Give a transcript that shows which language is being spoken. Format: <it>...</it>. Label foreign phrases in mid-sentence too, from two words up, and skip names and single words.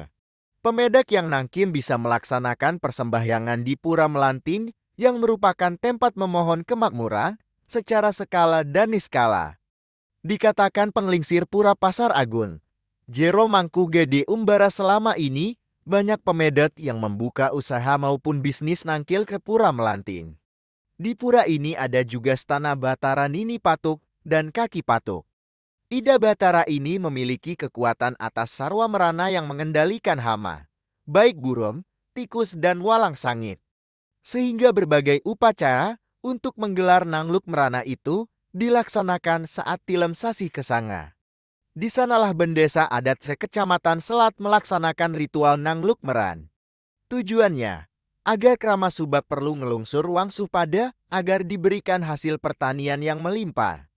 <id>Pemedak yang nangkin bisa melaksanakan persembahyangan di Pura Melantin yang merupakan tempat memohon kemakmuran secara skala dan niskala. Dikatakan penglingsir Pura Pasar Agung, Jero Mangku Gede Umbara selama ini banyak pemedet yang membuka usaha maupun bisnis nangkil ke Pura Melantin. Di pura ini ada juga Stana Batara Nini Patuk dan Kaki Patuk. Ida Batara ini memiliki kekuatan atas sarwa merana yang mengendalikan hama, baik burom, tikus, dan walang sangit. Sehingga berbagai upacara untuk menggelar</id> <ban>nangluk merana</ban> <id>itu dilaksanakan saat</id> <ban>tilem sasi kesanga.</ban> <id>Di sanalah bendesa adat sekecamatan Selat melaksanakan ritual</id> <ban>nangluk meran.</ban> <id>Tujuannya, agar krama subak perlu</id> <ban>ngelungsur wangsuh pada</ban> <id>agar diberikan hasil pertanian yang melimpah.</id>